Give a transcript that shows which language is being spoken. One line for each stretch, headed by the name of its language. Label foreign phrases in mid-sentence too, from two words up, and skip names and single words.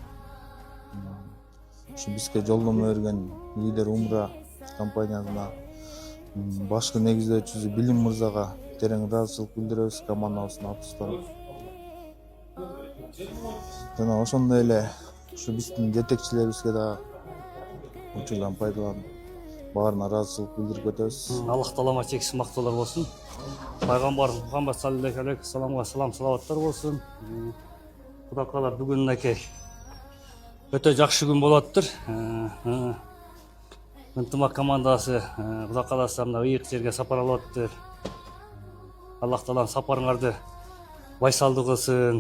Kyrgyz: Ушу бизге жолдомо берген лидер умра компаниясына башкы негиздөөчүсү Билим мырзага терең ыраазычылык билдиребиз командабыздын атынан. Жана ошондой эле ушу биздин жетекчилерибизге да учурдан пайдаланып баарына ыраазычылык билдирип кетебиз. Аллах Таалама чексиз мактоолор болсун. Пайгамбарыбыз Мухаммад
Arabic: صلى الله عليه
Kyrgyz: ва салламга салаваттар болсун. Кудай каала бүгүнкү өтө жакшы күн болоттур. Ынтымак командасы Кудай кааласа мына ыйык жерге сапар алыптыр. Аллах Таалам сапарыңарды байсалдуу кылсын.